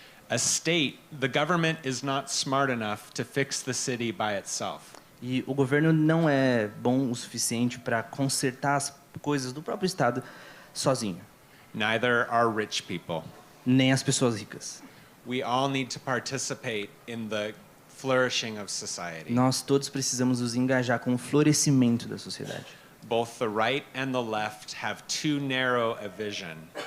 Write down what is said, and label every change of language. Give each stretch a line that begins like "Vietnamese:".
English: A state, the government is not smart enough to fix the city by itself.
Portuguese: E o governo não é bom o suficiente para consertar as coisas do próprio estado sozinho.
English: Neither are rich people.
Portuguese: Nem as pessoas ricas.
English: We all need to participate in the flourishing of society.
Portuguese: Nós todos precisamos nos engajar com o florescimento da sociedade.
English: Both the right and the left have too narrow a vision.